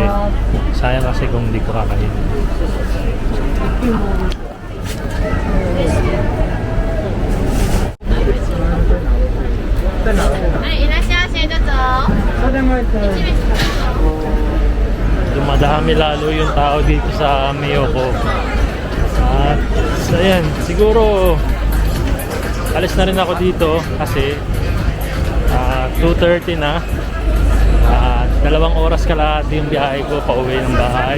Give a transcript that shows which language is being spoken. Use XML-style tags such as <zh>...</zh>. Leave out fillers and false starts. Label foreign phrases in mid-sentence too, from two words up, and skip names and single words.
<tl>Sayang kasi kung hindi ko kakainin.</tl> <ja>はいいらっしゃいませどうぞ</ja> <tl>Dumadami lalo yung tao dito sa Miyoko. At ayan, siguro alis na rin ako dito kasi 2:30 na. 2 oras kalahati yung biyahe ko pa uwi ng bahay.</tl>